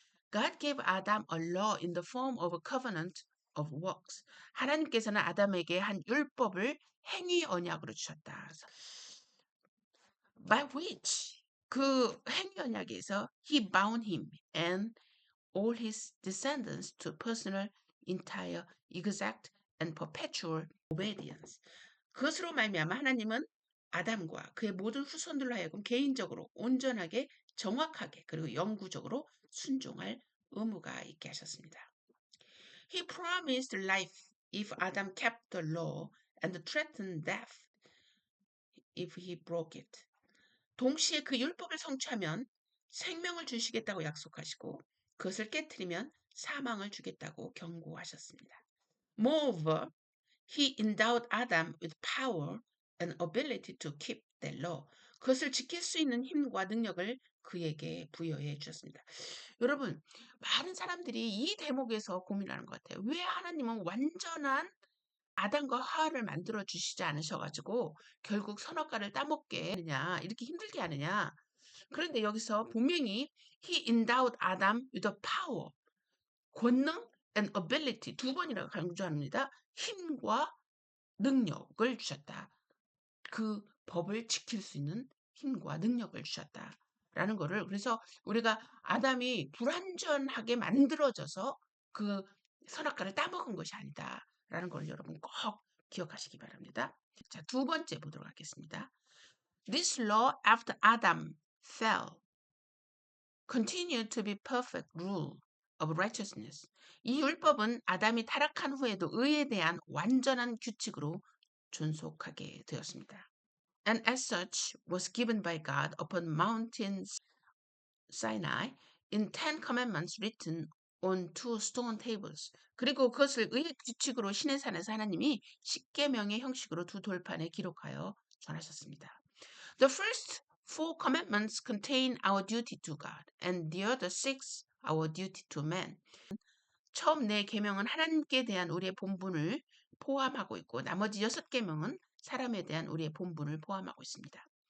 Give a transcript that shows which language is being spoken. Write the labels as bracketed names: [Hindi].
[English] God gave Adam a law in the form of a covenant of works. [Korean] 하나님께서는 아담에게 한 율법을 행위 언약으로 주셨다. 그래서 [English] by which [Korean] 그 행위 언약에서 [English] he bound him and all his descendants to personal, entire, exact and perpetual obedience. [Korean] 그것으로 말미암아 하나님은 아담과 그의 모든 후손들로 하여금 개인적으로 온전하게 정확하게 그리고 영구적으로 순종할 의무가 있게 하셨습니다. [English] He promised life if Adam kept the law and threatened death if he broke it. [Korean] 동시에 그 율법을 성취하면 생명을 주시겠다고 약속하시고 그것을 깨트리면 사망을 주겠다고 경고하셨습니다. [English] Moreover, he endowed Adam with power and ability to keep the law. [Korean] 그것을 지킬 수 있는 힘과 능력을 그에게 부여해 주셨습니다. 여러분, 많은 사람들이 이 대목에서 고민하는 것 같아요. 왜 하나님은 완전한 아담과 하와를 만들어 주시지 않으셔가지고 결국 선악과를 따먹게 하느냐, 이렇게 힘들게 하느냐. 그런데 여기서 분명히 [English] he endowed Adam with a power, [Korean] 권능 [English] and ability [Korean] 두 번이나 강조합니다. 힘과 능력을 주셨다. 그 법을 지킬 수 있는 힘과 능력을 주셨다. 라는 거를 그래서 우리가 아담이 불완전하게 만들어져서 그 선악과를 따먹은 것이 아니다. 라는 걸 여러분 꼭 기억하시기 바랍니다. 자, 두 번째 보도록 하겠습니다. [English] This law after Adam fell continued to be perfect rule of righteousness. [Korean] 이 율법은 아담이 타락한 후에도 의에 대한 완전한 규칙으로 존속하게 되었습니다. [English] And as such was given by God upon Mountain Sinai in 10 commandments written on 2 stone tables. [Korean] 그리고 그것을 의의 규칙으로 시내산에서 하나님이 십계명의 형식으로 두 돌판에 기록하여 전하셨습니다. [English] The first 4 commandments contain our duty to God, and the other 6 our duty to man. [Korean] 처음 4계명은 하나님께 대한 우리의 본분을 포함하고 있고 나머지 6계명은 사람에 대한 우리의 본분을 포함하고 있습니다.